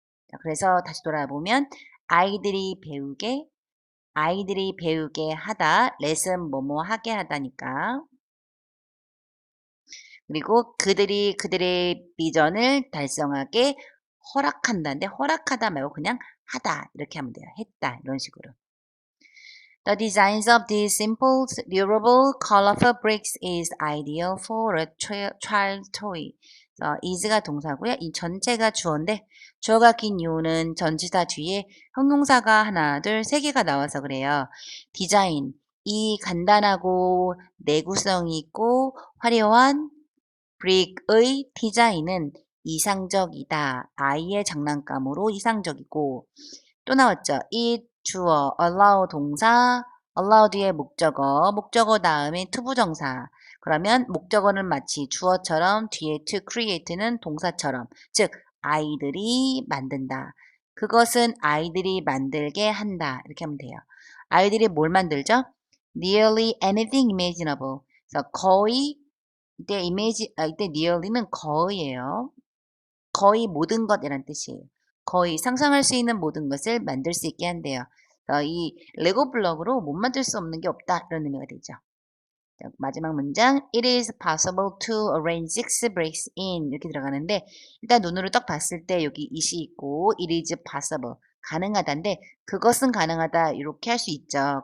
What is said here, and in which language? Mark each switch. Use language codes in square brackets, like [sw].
[ko] 자, 그래서 다시 돌아보면 아이들이 배우게 하다. let은 뭐뭐 하게 하다니까. 그리고 그들이 그들의 비전을 달성하게 허락한다인데 허락하다 말고 그냥 하다 이렇게 하면 돼요. 했다 이런 식으로. [en] The designs of these simple, durable, colorful bricks is ideal for a child toy. [ko] is가 동사고요. 이 전체가 주어인데 주어가 긴 이유는 전치사 뒤에 형용사가 하나, 둘, 세 개가 나와서 그래요. 디자인, 이 간단하고 내구성이 있고 화려한 브릭의 디자인은 이상적이다. 아이의 장난감으로 이상적이고 또 나왔죠. it 주어, allow 동사, allow 뒤에 목적어, 목적어 다음에 to 부정사. 그러면 목적어는 마치 주어처럼 뒤에 to create는 동사처럼 즉 아이들이 만든다. 그것은 아이들이 만들게 한다. 이렇게 하면 돼요. 아이들이 뭘 만들죠? [en] Nearly anything imaginable. [ko] 그래서 거의 이때 nearly는 거의예요. 거의 모든 것이란 뜻이에요. 거의 상상할 수 있는 모든 것을 만들 수 있게 한대요. 이 레고 블럭으로 못 만들 수 없는 게 없다 이런 의미가 되죠. 자, 마지막 문장 [en] It is possible to arrange 6 bricks in [ko] 이렇게 들어가는데 일단 눈으로 딱 봤을 때 여기 it이 있고 [en] It is possible [ko] 가능하다인데 그것은 가능하다 이렇게 할 수 있죠.